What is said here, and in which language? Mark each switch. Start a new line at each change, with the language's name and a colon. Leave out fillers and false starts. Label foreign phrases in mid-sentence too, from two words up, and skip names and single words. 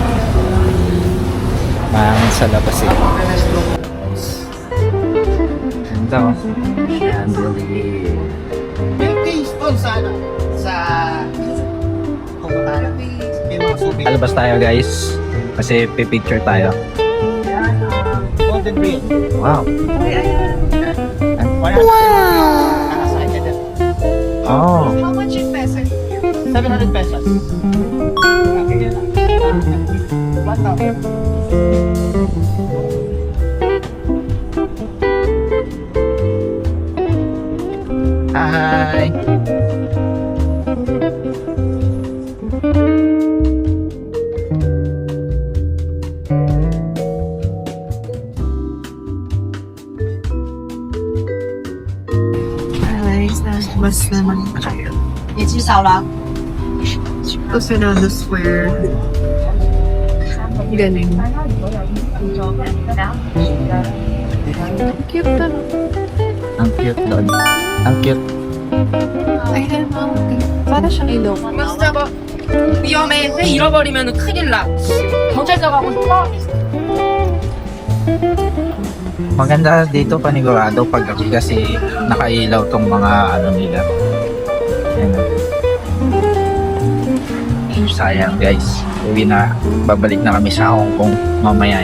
Filipino: Mahangin sa labas eh. Ganda oh. Chandelier. Alabas tayo guys. Kasi pipicture tayo. Golden Ring. Wow. Wow! Oh.
English: how much in pesos? 700 pesos. Hi.
Filipino: Mas naman.
Chinese: 也至少了。
Filipino: Ito Senado Square. Galing. Cute na. Ang cute doon. Ang cute. Ayan, para siyang ilong.
Korean: 진짜 막 위험해. 회 잃어버리면 큰일 나. 경찰서 가고 싶어?
Filipino: Maganda dito panigurado pag kasi nakailaw tong mga ano nila. Ayan. Sayang guys. Uwi na. Babalik na kami sa Hong Kong mamaya.